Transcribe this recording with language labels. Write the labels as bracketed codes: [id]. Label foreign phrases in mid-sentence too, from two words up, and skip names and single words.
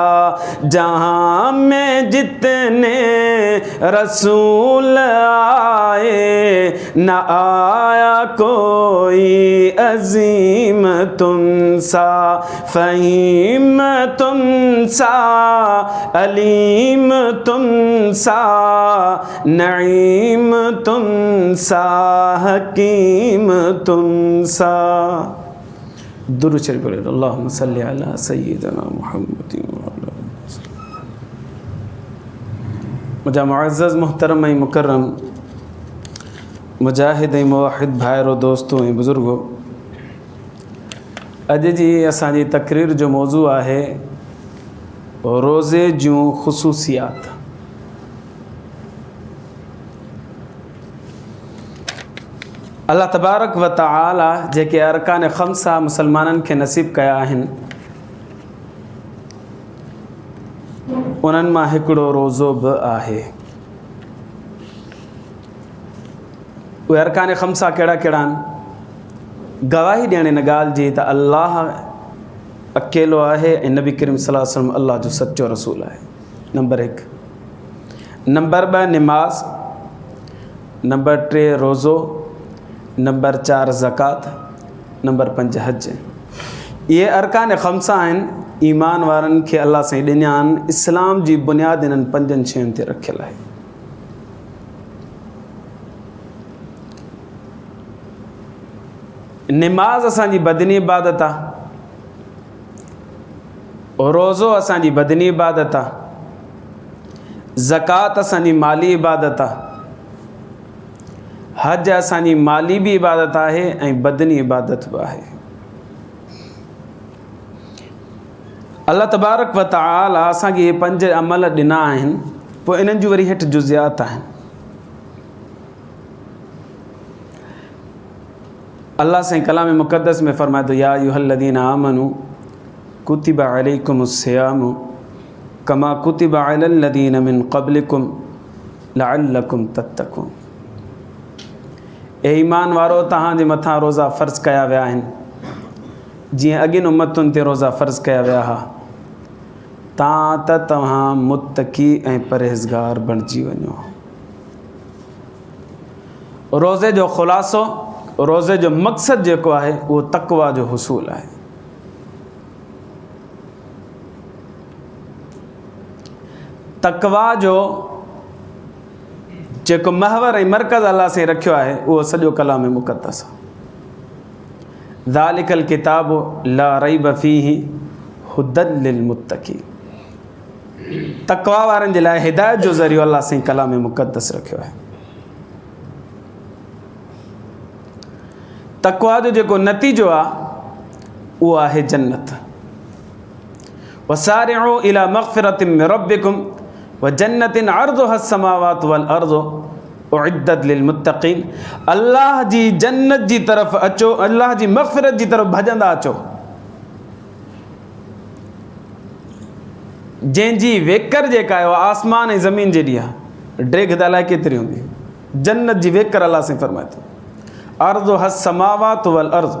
[ur] جہاں میں جتنے رسول آئے، نہ آیا کوئی عظیم تم سا. فہیم تم سا، علیم تم سا، نعیم تم سا، حکیم تم سا. [sd] दुरूद शरीफ पढ़ें। [ar] اللهم صل على سيدنا محمد وعلى [sd] मुझा मुअज़्ज़ज़ मुहतरम ऐं मुकर्रम मुजाहिद ऐं मुवाहिद भाइरो दोस्तों ऐं बुज़ुर्गो, अॼु जी असांजी तक़रीर जो मौज़ू आहे रोज़े जूं ख़ुसूसियात। [ar] الله تبارك وتعالى [sd] जेके अरकान ख़म्सा मुसलमाननि खे नसीब कया आहिनि, उन्हनि मां हिकिड़ो रोज़ो बि आहे। उहे अरकान ख़म्सा कहिड़ा कहिड़ा आहिनि? गवाही ॾियण इन ॻाल्हि जी त अल्लाह अकेलो आहे ऐं नबी करीम [ar] صلى الله عليه وسلم [sd] अल्लाह जो सचो रसूल आहे। नंबर 1। नंबर 2 निमाज़, नंबर 3 रोज़ो, नंबर 4 ज़कात, नंबर 5 हज। ये अरकान ख़म्सा आहिनि, ईमान वारनि खे अल्लाह साईं ॾिना आहिनि। इस्लाम जी बुनियाद इन्हनि 5 शयुनि ते रखियल आहे। निमाज़ असांजी बदनी इबादत आहे, रोज़ो असांजी बदनी इबादत आहे, ज़कात असांजी माली इबादत आहे, हज असांजी माली भी इबादत आहे ऐं बदनी इबादत भी आहे। [ar] الله تبارك وتعالى [sd] असांखे ये 5 अमल ॾिना आहिनि। पोइ इन्हनि जूं वरी हेठि जुज़ियात आहिनि। अल्लाह साईं कलाम मुक़द्दस में फ़रमाए थो [ar] يا أيها الذين آمنوا كتب عليكم الصيام كما كتب على الذين من قبلكم لعلكم تتقون. [sd] ए ईमान वारो तव्हांजे मथां रोज़ा फ़र्ज़ कया विया आहिनि जीअं अॻियुनि उम्मतुनि ते रोज़ा फ़र्ज़ कया विया हुआ तव्हां मुत्तक़ी ऐं परहेज़गार बणिजी वञो। रोज़े जो ख़ुलासो, रोज़े जो मक़सदु जेको आहे उहो तक़वा जो हुसूल आहे। तक़वा जो जेको महवर ऐं मरकज़ अल्लाह से रखियो आहे उहो सॼो कलाम मुक़द्दस आहे। [ar] ذلك الكتاب لا ريب فيه هدى للمتقين. [sd] तक़वा वारनि जे लाइ हिदायत जो ज़रियो अल्लाह साईं कलाम मुक़द्दस रखियो आहे। तक़वा जो जेको नतीजो आहे उहो आहे जन्नत। [ar] وسارعوا إلى مغفرة من ربكم وجنة عرضها السماوات والأرض أعدت للمتقين. [sd] अल्लाह जी जन्नत जी तरफ़ अचो, अल्लाह जी मग़फ़िरत जी तरफ़ भॼंदा अचो, जंहिंजी वेकर जेका आहे उहा आसमान ऐं ज़मीन जेॾी आहे। ड्रेग त अलाए केतिरी हूंदी। जन्नत जी वेकर अल्लाह साईं फ़रमाए थो [ar] عرضها السماوات والأرض.